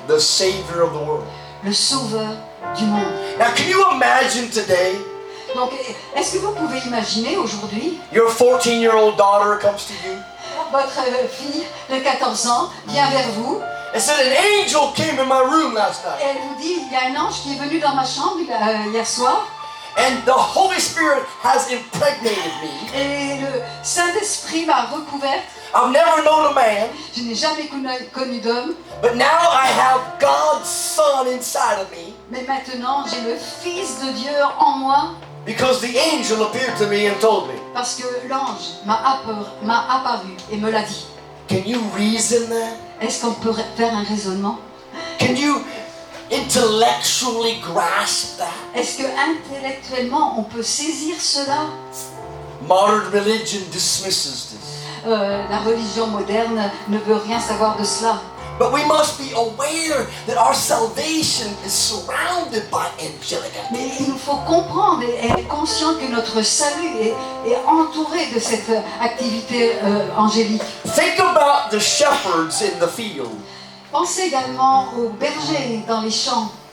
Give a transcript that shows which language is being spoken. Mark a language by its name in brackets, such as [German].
[English] the Savior of the world. [French] le Sauveur du monde. [English] Now, can you imagine today [French] Donc, est-ce que vous pouvez imaginer aujourd'hui, [English] your 14-year-old daughter comes to you [French] votre fille de 14 ans vient vers vous [English] and said, an angel came in my room last [French] et [English] night [French] elle vous dit, il y a un ange qui est venu dans ma chambre hier soir [English] and the Holy Spirit has impregnated me. [French] et le Saint-Esprit m'a recouverte. [English] I've never known a man, [French] Je n'ai jamais connu d'homme, [English] but now I have God's Son inside of me [French] mais maintenant j'ai le Fils de Dieu en moi [English] because the angel appeared to me and told me. [French] parce que l'ange m'a apparu et me l'a dit. [English] Can you reason that? [French] Est-ce qu'on peut faire un raisonnement? [English] Can you intellectually grasp that? [French] Est-ce que intellectuellement on peut saisir cela? [English] Modern religion dismisses this. [French] La religion moderne ne veut rien savoir de cela. [English] But we must be aware that our salvation is surrounded by angelic [French] Mais [English] activity. [French] il nous faut comprendre et être conscient que notre salut est entouré de cette activité angélique. [English] Think about the shepherds in the field. [French] Pensez également aux bergers dans les champs.